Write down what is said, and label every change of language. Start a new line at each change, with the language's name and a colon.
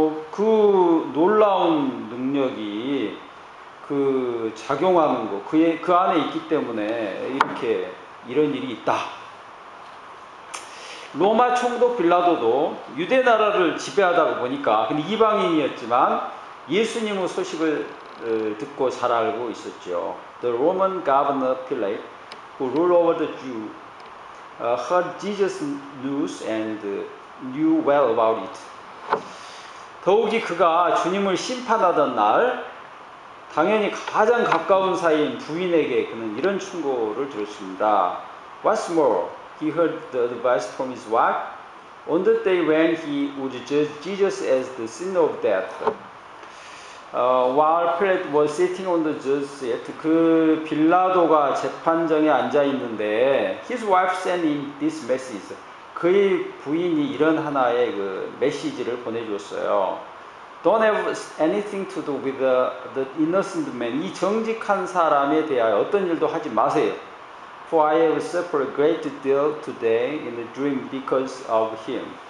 Korean: 그 놀라운 능력이 그 작용하는 거, 그 안에 있기 때문에 이렇게 이런 일이 있다. 로마 총독 빌라도도 유대 나라를 지배하다 보니까 근데 이방인이었지만 예수님의 소식을 듣고 잘 알고 있었죠.
English: The Roman governor Pilate, who ruled over the Jew, heard Jesus' news and knew well about it.
Korean: 더욱이 그가 주님을 심판하던 날 당연히 가장 가까운 사이인 부인에게 그는 이런 충고를 들었습니다.
English: What's more, he heard the advice from his wife on the day when he would judge Jesus as the sinner of death. While Pilate was sitting on the judge seat,
Korean: 그 빌라도가 재판정에 앉아 있는데,
English: his wife sent him this message.
Korean: 그의 부인이 이런 하나의 그 메시지를 보내주었어요.
English: Don't have anything to do with the innocent man.
Korean: 이 정직한 사람에 대하여 어떤 일도 하지 마세요.
English: For I have suffered a great deal today in a dream because of him.